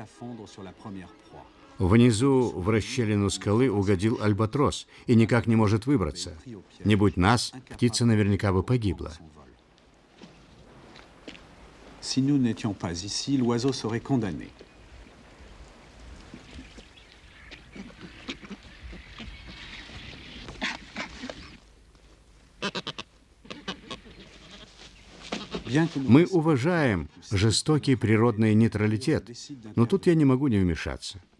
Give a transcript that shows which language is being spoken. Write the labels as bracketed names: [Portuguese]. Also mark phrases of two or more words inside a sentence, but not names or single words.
[Russian] Внизу в расщелину скалы угодил альбатрос и никак не может выбраться. Не будь нас, птица наверняка бы погибла. [French] Si nous n'étions pas ici, l'oiseau serait condamné. [Russian] Мы уважаем жестокий природный нейтралитет, но тут я не могу не вмешаться.